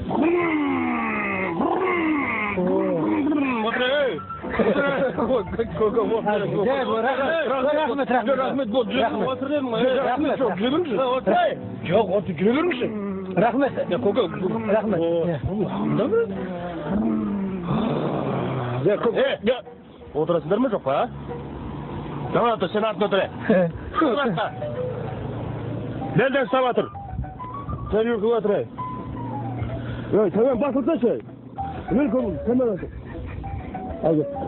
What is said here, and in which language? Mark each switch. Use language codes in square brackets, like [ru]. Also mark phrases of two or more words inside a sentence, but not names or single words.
[kk] Рахмет. Отырасыңдар ма жоқ па? Давай, сен артына отыра. Белден ұстап отыр. Сен үркіп отырай. [tr] Tamam bak orada şey. Ver kolunu, hemen atın. Hadi.